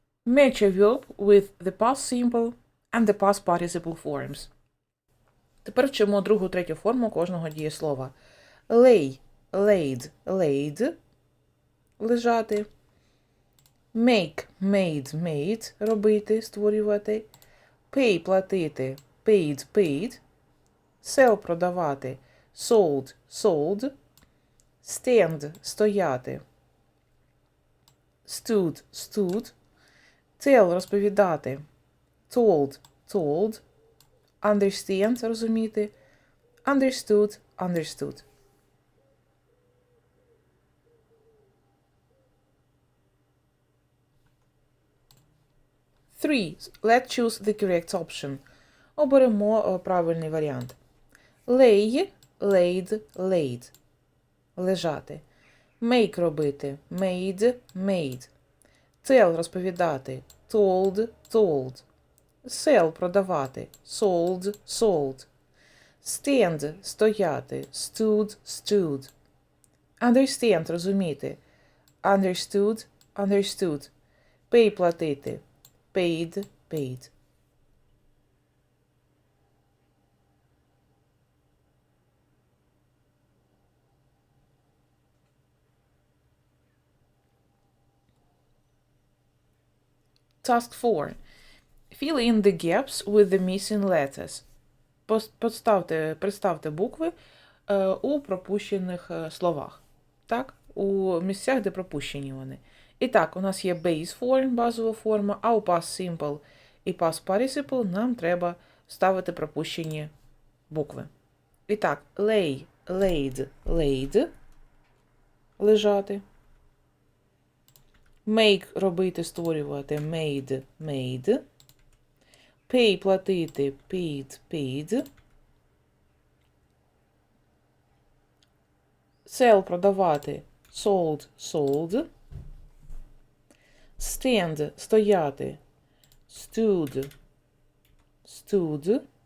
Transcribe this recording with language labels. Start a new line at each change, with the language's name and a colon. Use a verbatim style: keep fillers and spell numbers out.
English: Match a verb with the past simple and the past participle forms.
Ukrainian: Тепер вчимо другу, третю форму кожного дієслова.
English: Lay – laid, laid – лежати. Make – made, made –
Ukrainian: робити, створювати.
English: Pay – платити, paid, paid. Sell – продавати, sold, sold. Stand – стояти, stood, stood. Tell – розповідати, told, told. Understand – розуміти. Understood – understood. Three. Let's choose the correct option.
Ukrainian: Оберемо правильний варіант.
English: Lay – laid, laid. Лежати. Make – робити. Made, made. Tell – розповідати. Told, told. Sell – продавати, sold, sold. Stand – стояти, stood, stood. Understand – розуміти, understood, understood. Pay – платити, paid, paid. Task four. Fill in the gaps with the missing letters.
Ukrainian: Поставте, представте букви е, у пропущених е, словах. Так? У місцях, де пропущені вони. І так, у нас є base form, базова форма, а у past simple і past participle нам треба ставити пропущені букви. І так,
English: lay, laid, laid
Ukrainian: – лежати.
English: Make –
Ukrainian: робити, створювати,
English: made, made. Pay – платити, paid, paid. Sell – продавати, sold, sold. Stand – стояти, stood, stood.